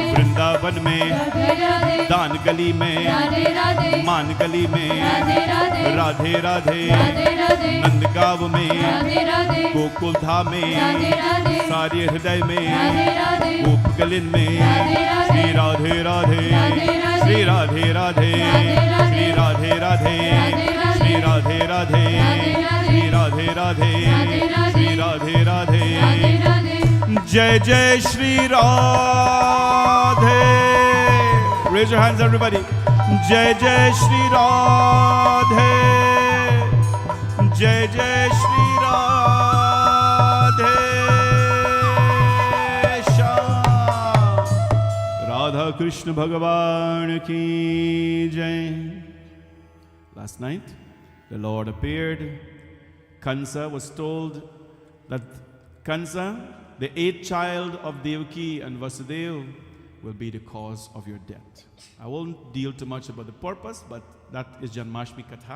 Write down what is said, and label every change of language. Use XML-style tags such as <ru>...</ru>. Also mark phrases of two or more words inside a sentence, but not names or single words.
<hi>वृंदावन में, दान गली में, मान गली में, राधे राधे, नंदगांव में, गोकुल धाम में, सारे हृदय में, गोप गलिन में, श्री राधे राधे, श्री राधे राधे, श्री राधे राधे, श्री राधे राधे, श्री राधे राधे, श्री राधे राधे। जय जय श्री राधे।</hi> <en>Raise your hands everybody.</en> <hi>जय जय श्री राधे, जय जय श्री राधे श्याम। राधा कृष्ण भगवान की जय।</hi> <en>Last night, the Lord appeared. Kansa was told that Kansa, the eighth child of Devaki and Vasudeva, will be the cause of your death. I won't deal too much about the purpose, but that is Janmashtami Katha.</en>